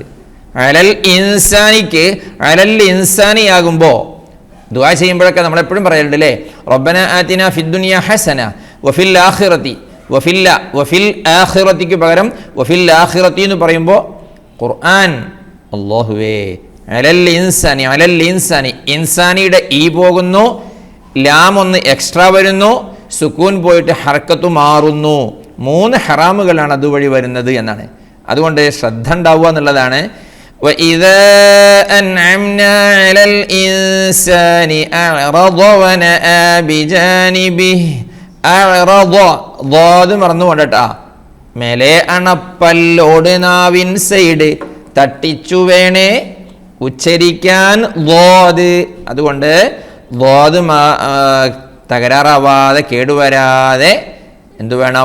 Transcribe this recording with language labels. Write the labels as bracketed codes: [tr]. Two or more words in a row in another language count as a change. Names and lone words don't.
[ml] അലൽ ഇൻസാനിക്ക് [ar] على الإنسان [ml] ആകുമ്പോൾ ദുആ ചെയ്യുമ്പോഴൊക്കെ നമ്മളെപ്പോഴും പറയലുണ്ട് അല്ലേ, [ar] ربنا آتنا في الدنيا حسنة وفي الآخرة, [ml] വഫിൽ ആഖിറതിക്ക് പകരം [ar] وفي الآخرة [ml] എന്ന് പറയുമ്പോൾ ഖുർആൻ അല്ലാഹുവേ [ar] على الإنسان على الإنسان, [ml] ഇൻസാനിയുടെ ഈ പോകുന്നു, ലാം ഒന്ന് എക്സ്ട്രാ വരുന്നു, സുക്കൂൻ പോയിട്ട് ഹർക്കത്ത് മാറുന്നു. 3 ഹറാമുകളാണ് അതുവഴി വരുന്നത് എന്നാണ്. അതുകൊണ്ട് ശ്രദ്ധ ഉണ്ടാവുക എന്നുള്ളതാണ്. [ar] وَإِذَا أَنْعَمْنَا عَلَى الْإِنسَانِ أَعْرَضَ وَنَأَى بِجَانِبِهِ أَعْرَضَ ضاد [ml] മറന്നു കൊണ്ടട്ടാ, മേലെ അണപ്പല്ലോട് നാവിൻ സൈഡ് തട്ടിച്ചു വേണേ ഉച്ചരിക്കാൻ ളാദ്. അതുകൊണ്ട് ളാദ് തകരാറാവാതെ കേടുവരാതെ എന്തു വേണം?